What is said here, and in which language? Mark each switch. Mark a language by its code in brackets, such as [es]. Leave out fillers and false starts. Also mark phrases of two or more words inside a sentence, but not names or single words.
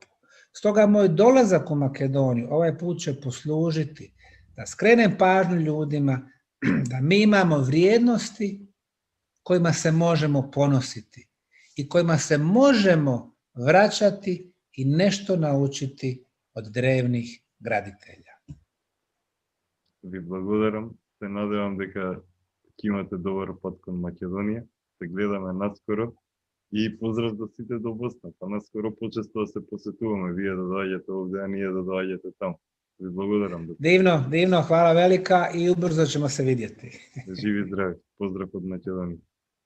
[bs] Stoga moj dolazak u Makedoniju ovaj put će poslužiti da skrenem pažnju ljudima da mi imamo vrijednosti kojima se možemo ponositi i kojima se možemo vraćati i nešto naučiti od drevnih graditelja. [mk] Ви благодарам. Се надевам дека ќе имате добар пат кон Македонија. Се гледаме наскоро и поздрав до сите до Босна. Па наскоро почесто да се посетуваме, вие да доаѓате овде, а ние да доаѓате таму. Ви благодарам. [bs] Divno, divno, hvala velika i ubrzo ćemo se vidjeti. [mk] Живи здрави. Поздрав од Македонија.